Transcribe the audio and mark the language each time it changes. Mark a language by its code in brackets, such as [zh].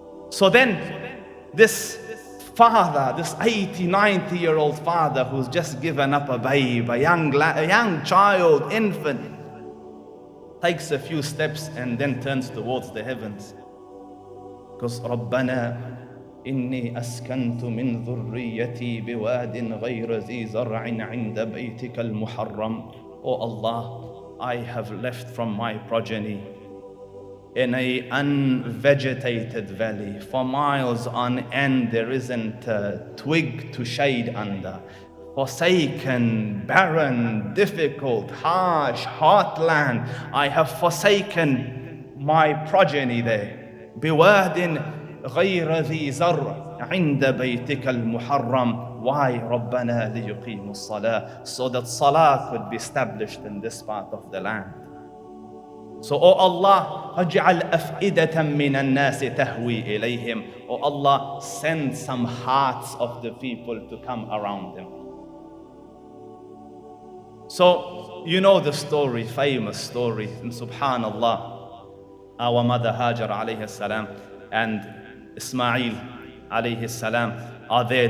[en] So then this father, this 80, 90-year-old father who's just given up a babe, a young child, infant, takes a few steps and then turns towards the heavens. Because [ar] رَبَّنَا إِنِّي أَسْكَنْتُ مِنْ ذُرِّيَّتِي بِوَادٍ غَيْرَ ذِي زَرْعٍ عِنْدَ بَيْتِكَ الْمُحَرَّمِ. [en] Oh Allah, I have left from my progeny in a unvegetated valley. For miles on end there isn't a twig to shade under. Forsaken, barren, difficult, harsh, hot land. I have forsaken my progeny there. [ar] بواد غير ذي زرع عند بيتك المحرم. [en] Why? [ar] ربنا ليقيموا الصلاة. [en] So that salah could be established in this part of the land. So, oh Allah, [ar] اجعل أفئدة من الناس تهوي إليهم. [en] Oh Allah, send some hearts of the people to come around them. So, you know the story, famous story, and subhanallah, our mother Hajar alayhi salam and Ismail alayhi salam are there.